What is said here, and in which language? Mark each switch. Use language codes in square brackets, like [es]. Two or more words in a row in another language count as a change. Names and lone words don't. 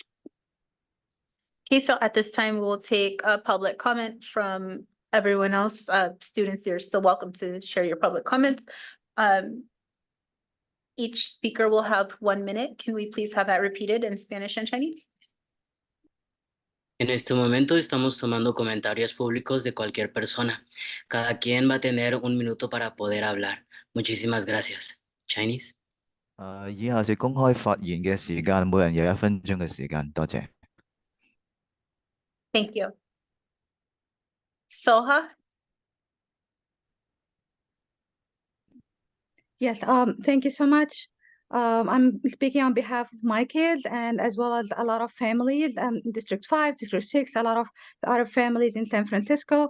[en] Okay, so at this time, we'll take a public comment from everyone else. Students, you're still welcome to share your public comments. Each speaker will have 1 minute. Can we please have that repeated in Spanish and Chinese? [es] En este momento estamos tomando comentarios públicos de cualquier persona. Cada quien va a tener 1 minuto para poder hablar. Muchísimas gracias. [en] Chinese? [yue] 以下是公開發言嘅時間，每人有1分鐘嘅時間，多謝。 [en] Thank you. Soha? Yes, thank you so much. I'm speaking on behalf of my kids and as well as a lot of families, District 5, District 6, a lot of other families in San Francisco.